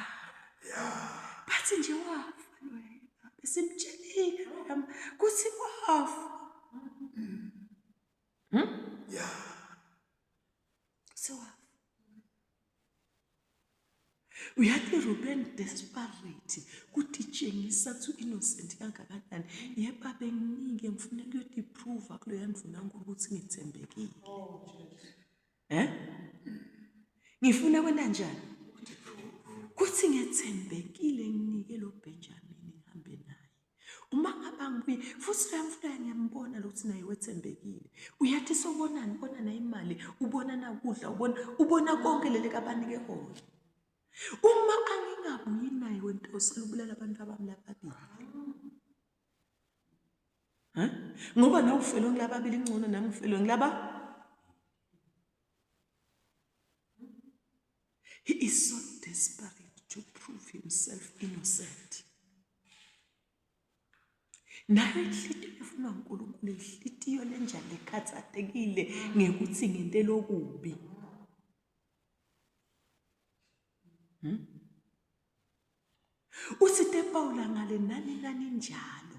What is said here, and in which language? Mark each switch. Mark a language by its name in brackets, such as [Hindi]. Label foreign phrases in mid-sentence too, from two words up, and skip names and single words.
[Swati] Bathi nje wafa wena. Besimtshelile kuthi wafa. Uyathi Ruben desperate kuthi tshengisa thu innocent kangakanani. Yeba benginike ngifuna ukuthi prove kulo yandvuna uNkulunkulu ukuthi ngithembekile. Ngifuna kwena njani? Kuthi ngithembekile nginike lo Benjamin ngihambe naye. Uma ngaba ngibuye futhi ngiyamfuna ngiyambona lokuthi naye wethembekile. Uyathi sobonani ubona na imali, ubona na ukudla, ubona konke leli kabanike kona. Uma angingabuyi naye wento uselubulala abantu abami lababili. Ngoba nawe ufelo ngilababili ngcono nami ufelo ngilaba. [English] He is so desperate to prove himself innocent. [Swati] Nayo inhlitiyo efuna uNkulunkulu inhlitiyo lenjalo ekhathatekile ngekuthi ngente lokubi. Uthi Paula ngale nani njalo.